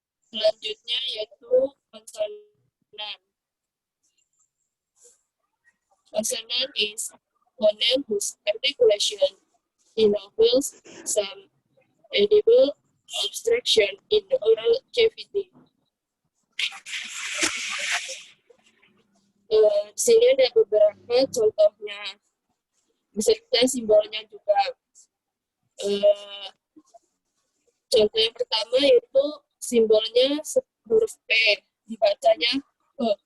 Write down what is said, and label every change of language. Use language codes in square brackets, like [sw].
[id] Selanjutnya yaitu konsonan. [en] Consonant is phoneme whose articulation involves some edible obstruction in the oral cavity. [id] Di sini ada beberapa contohnya, beserta simbolnya juga. Contoh yang pertama yaitu simbolnya huruf P, dibacanya P.